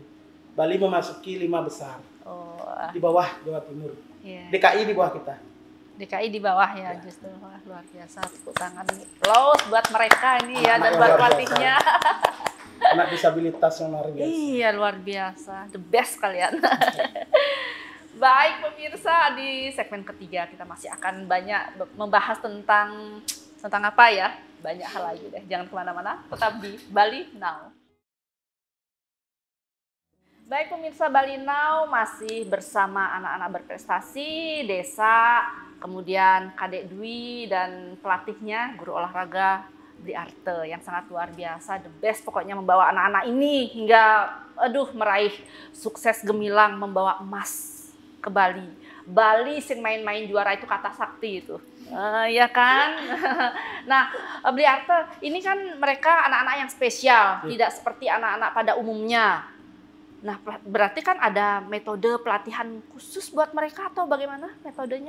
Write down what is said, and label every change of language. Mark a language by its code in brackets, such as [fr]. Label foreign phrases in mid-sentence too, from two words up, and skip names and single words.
[id] Bali memasuki 5 besar. Oh, Di bawah Jawa Timur. iya. DKI di bawah kita. DKI di bawah ya, justru. Wah, luar biasa. Tepuk tangan applause buat mereka ini ya, dan Anak buat luar pelatihnya. Anak disabilitas yang luar biasa. Iya, luar biasa. [en] The best [id] kalian. Baik pemirsa, di segmen ketiga kita masih akan banyak membahas tentang apa ya? Banyak hal lagi deh. Jangan kemana-mana, tetap di Bali Now. Baik pemirsa, Bali Now masih bersama anak-anak berprestasi, desa, kemudian Kadek Dwi dan pelatihnya, guru olahraga Bli Arte yang sangat luar biasa, [en] the best [id] pokoknya membawa anak-anak ini hingga meraih sukses gemilang, membawa emas ke Bali. Bali sing main-main juara itu kata sakti itu. Ya kan? Nah, Bli Arte ini kan mereka anak-anak yang spesial, tidak seperti anak-anak pada umumnya. Nah, berarti kan ada metode pelatihan khusus buat mereka atau bagaimana metodenya?